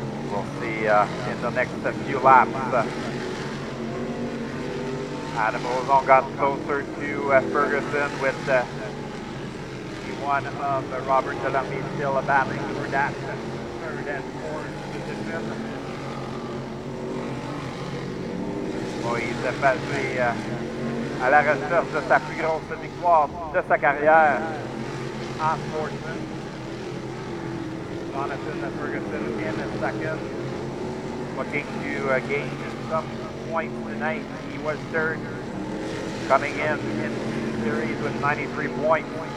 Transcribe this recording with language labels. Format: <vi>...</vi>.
<en>We'll see in the next few laps. Adam Ozon got closer to Ferguson with one of Robert Delamy still battling for that third and fourth position.</en> <fr>Moise Page à la recherche de sa plus grosse victoire de sa carrière en sportsman.</fr> <en>Jonathan Ferguson in second, looking to gain some points tonight. He was third, coming in the series with 93 points.</en>